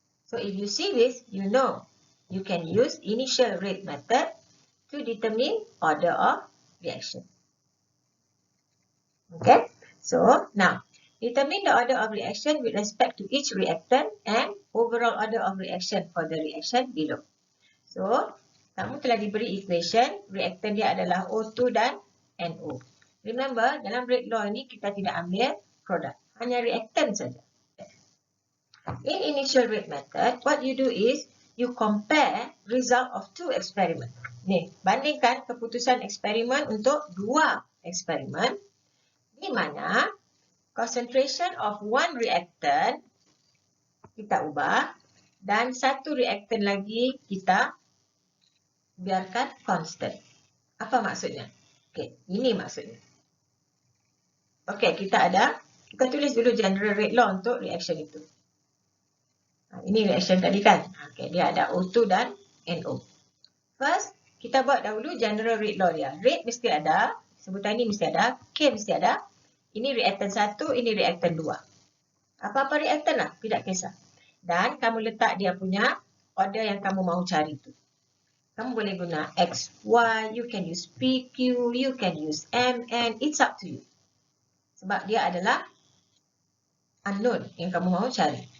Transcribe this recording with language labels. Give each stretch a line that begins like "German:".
English: So, if you see this, you know you can use initial rate method to determine order of reaction. Okay, so now determine the order of reaction with respect to each reactant and overall order of reaction for the reaction below.
Malay: So, kamu telah diberi equation, reactant dia adalah O2 dan NO. Remember, dalam rate law ini kita tidak ambil produk, hanya reactant saja.
English: In initial rate method, what you do is you compare result of two experiment.
Malay: Ni, bandingkan keputusan eksperimen untuk dua eksperimen di mana
English: concentration of one reactant
Malay: kita ubah dan satu reactant lagi kita biarkan constant. Apa maksudnya? Okey, ini maksudnya. Okey, kita tulis dulu general rate law untuk reaction itu. Ini reaction tadi kan. Okay, dia ada O2 dan NO. First, kita buat dahulu general rate law dia. Rate mesti ada, sebutan ini mesti ada, K mesti ada. Ini reactant 1, ini reactant 2. Apa-apa reactant lah, tidak kisah. Dan kamu letak dia punya order yang kamu mahu cari tu. Kamu boleh guna X, Y,
English: you can use PQ, you can use MN, it's up to you.
Malay: Sebab dia adalah unknown yang kamu mahu cari.